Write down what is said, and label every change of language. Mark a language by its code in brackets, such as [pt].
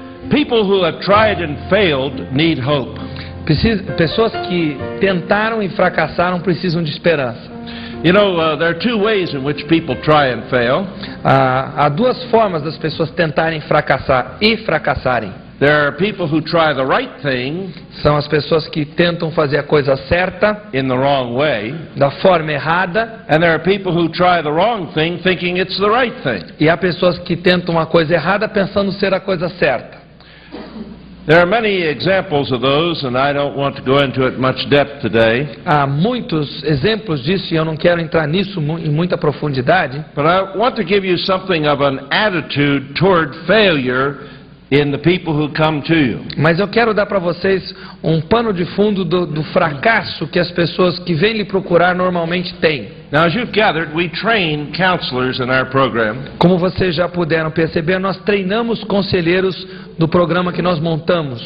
[en] People who have tried and failed need hope. [pt] Pessoas que tentaram e fracassaram precisam de esperança. [en] You know, there are two ways in which people try and fail. [pt] Há duas formas das pessoas tentarem fracassar e fracassarem. [en] There are people who try the right thing [pt] São as pessoas que tentam fazer a coisa certa [en] in the wrong way, [pt] da forma errada, [en] and there are people who try the wrong thing thinking it's the right thing. [pt] e há pessoas que tentam a coisa errada pensando ser a coisa certa. [en] There are many examples of those, and I don't want to go into it much depth today. [pt] Há muitos exemplos disso e eu não quero entrar nisso em muita profundidade, [en] But I want to give you something of an attitude toward failure in the people who come to you. [pt] mas eu quero dar para vocês um pano de fundo do fracasso que as pessoas que vêm lhe procurar normalmente têm. [en] Now, as you've gathered, we train counselors in our program, [pt] Como vocês já puderam perceber, nós treinamos conselheiros do programa que nós montamos.